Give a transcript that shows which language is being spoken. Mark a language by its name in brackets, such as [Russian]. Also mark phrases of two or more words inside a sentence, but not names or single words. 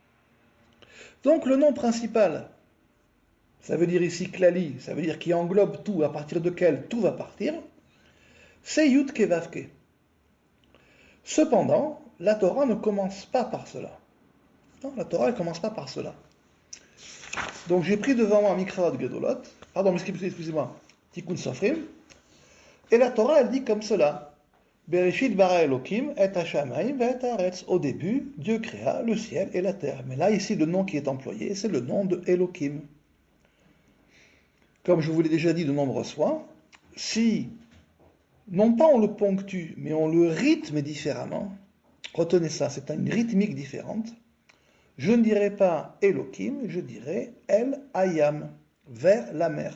[French] Donc le nom principal, ça veut dire ici Klali, ça veut dire qui englobe tout, à partir duquel tout va partir, c'est Yud-Ke Vav-Ke. Cependant, la Torah ne commence pas par cela. Non, la Torah ne commence pas par cela. Donc j'ai pris devant moi Mikra Gedolot, excusez-moi, Tikkun Sofrim, et la Torah elle dit comme cela. [Hebrew] בראשית ברא אלוקים את השמים את הארץ. [French] Au début, Dieu créa le ciel et la terre. Mais là, ici, le nom qui est employé, c'est le nom de Elokim. Comme je vous l'ai déjà dit de nombreuses fois, si, non pas on le ponctue, mais on le rythme différemment, retenez ça, c'est une rythmique différente, je ne dirais pas Elokim, je dirais [Hebrew] אל הים, [French] vers la mer.